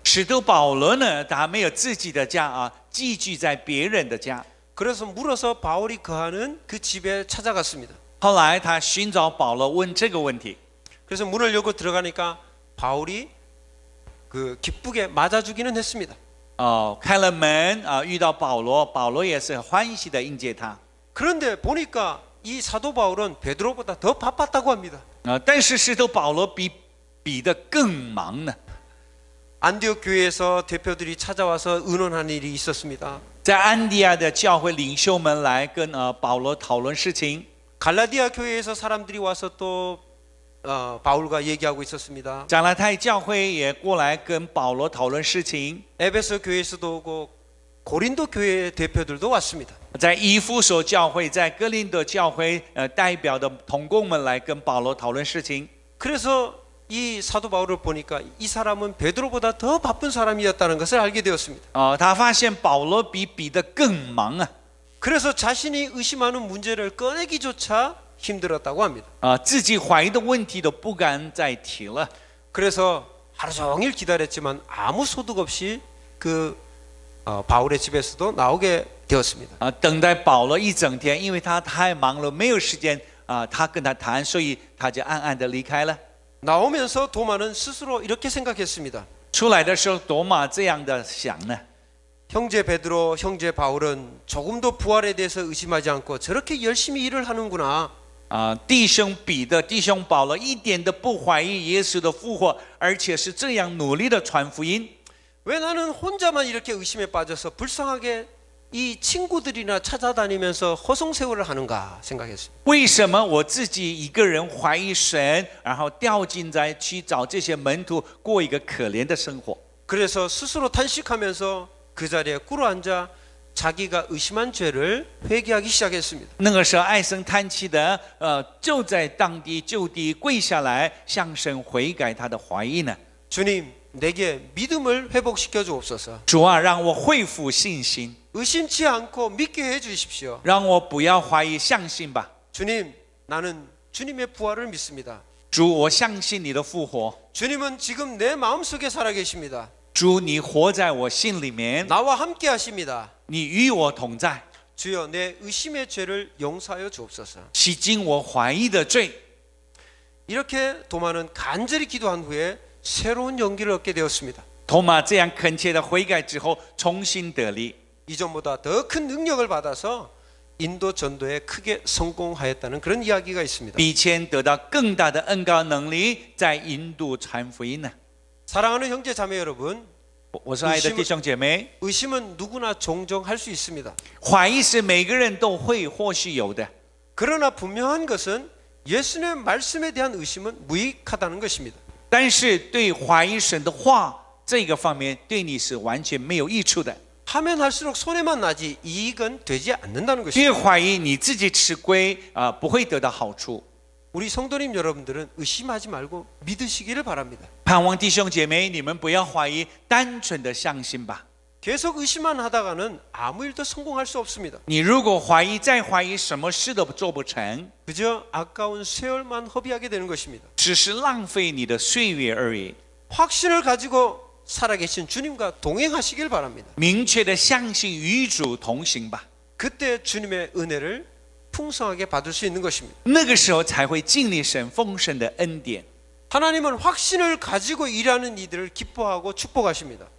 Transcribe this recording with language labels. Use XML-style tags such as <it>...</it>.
<zh>使徒保罗呢，他没有自己的家寄居在别人的家。</zh> <ko>그래서 물어서 바울이 거하는 그 집에 찾아갔습니다.</ko> <zh>后来他寻找保罗问这个问题，</zh> <ko>그래서 문을 열고 들어가니까 바울이 기쁘게 맞아주기는 했습니다.</ko> <zh>开了门遇到保罗，保罗也是欢喜的迎接他。</zh> <ko>그런데 보니까 이 사도 바울은 베드로보다 더 바빴다고 합니다.</ko> <zh>但是使徒保罗比彼得更忙呢。</zh> <ko>안디옥 교회에서 대표들이 찾아와서 의논하는 일이 있었습니다.</ko> <zh>在安提亚的教会领袖们来跟保罗讨论事情。</zh> <ko>갈라디아 교회에서 사람들이 와서 또 바울과 얘기하고 있었습니다.</ko> <zh>加拉太教会也过来跟保罗讨论事情。</zh> <ko>에베소 교회에서도 오고 고린도 교회 대표들도 왔습니다.</ko> <zh>在以弗所教会，在哥林多教会代表的同工们来跟保罗讨论事情。</zh> <ko>그래서 이 사도 바울을 보니까 이 사람은 베드로보다 더 바쁜 사람이었다는 것을 알게 되었습니다.</ko> <zh>他发现保罗比彼得更忙啊。</zh> <ko>그래서 자신이 의심하는 문제를 꺼내기조차 힘들었다고 합니다.</ko> <zh>自己怀疑的问题都不敢再提了。</zh> <ko>그래서 하루 종일 기다렸지만 아무 소득 없이 그 바울의 집에서도 나오게 되었습니다.</ko> <zh>等待保罗一整天，因为他太忙了，没有时间他跟他谈，所以他就暗暗的离开了。</zh> <ko>나오면서 도마는 스스로 이렇게 생각했습니다.</ko> <zh>出来的时候，多马这样的想呢。</zh> <ko>형제 베드로, 형제 바울은 조금도 부활에 대해서 의심하지 않고 저렇게 열심히 일을 하는구나.</ko> <zh>弟兄彼得、弟兄保罗一点都不怀疑耶稣的复活，而且是这样努力的传福音。</zh> <ko>왜 나는 혼자만 이렇게 의심에 빠져서 불쌍하게 이 친구들이나 찾아다니면서 허송세월을 하는가 생각했습니다.</ko> <zh>为什么我自己一个人怀疑神，然后掉进在去找这些门徒过一个可怜的生活？</zh> <ko>그래서 스스로 탄식하면서 그 자리에 꿇어앉아 자기가 의심한 죄를 회개하기 시작했습니다.</ko> <zh>那个时候唉声叹气的，就在当地就地跪下来，向神悔改他的怀疑呢。</zh> <ko>주님, 내게 믿음을 회복시켜 주옵소서.</ko> <zh>主啊，让我恢复信心，</zh> <ko>의심치 않고 믿게 해 주십시오.</ko> <zh>让我不要怀疑，相信吧。</zh> <ko>주님, 나는 주님의 부활을 믿습니다.</ko> <zh>主，我相信你的复活。</zh> <ko>주님은 지금 내 마음속에 살아 계십니다.</ko> <zh>主，你活在我心里面，</zh> <ko>나와 함께 하십니다.</ko> <zh>你与我同在，</zh> <ko>주여, 내 의심의 죄를 용서하여 주옵소서.</ko> <zh>洗净我怀疑的罪。</zh> <ko>이렇게 도마는 간절히 기도한 후에 새로운 용기를 얻게 되었습니다.</ko> <zh>托马这样恳切的悔改之后，重新得力，</zh> <ko>이전보다 더 큰 능력을 받아서 인도 전도에 크게 성공하였다는 그런 이야기가 있습니다.</ko> <zh>比前得到更大的恩膏能力，在印度传福音呢。</zh> <ko>사랑하는 형제 자매 여러분,</ko> <zh>我说爱的弟兄姐妹，</zh> <ko>의심은 누구나 종종 할 수 있습니다.</ko> <zh>怀疑是每个人都会或许有的，</zh> <ko>그러나 분명한 것은 예수님의 말씀에 대한 의심은 무익하다는 것입니다.</ko> <zh>但是对怀疑神的话这个方面，对你是完全没有益处的。</zh> <ko>하면 할수록 손해만 나지 이익은 되지 않는다는</ko> <zh>越</zh> <ko>것입니다.</ko> <zh>怀疑你自己吃亏不会得到好处。</zh> <ko>우리 성도님 여러분들은 의심하지 말고 믿으시기를 바랍니다.</ko> <zh>盼望弟兄姐妹，你们不要怀疑，单纯的相信吧。</zh> <ko>계속 의심만 하다가는 아무 일도 성공할 수 없습니다.</ko> <zh>你如果怀疑，再怀疑，什么事都做不成，</zh> <ko>그저 아까운 세월만 허비하게 되는 것입니다.</ko> <zh>只是浪费你的岁月而已。</zh> <ko>확신을 가지고 살아계신 주님과 동행하시길 바랍니다.</ko> <zh>明确的相信与主同行吧，</zh> <ko>그때 주님의 은혜를 풍성하게 받을 수 있는 것입니다.</ko> <zh>那个时候才会经历神丰盛的恩典。</zh> <ko>하나님은 확신을 가지고 일하는 이들을 기뻐하고 축복하십니다.</ko>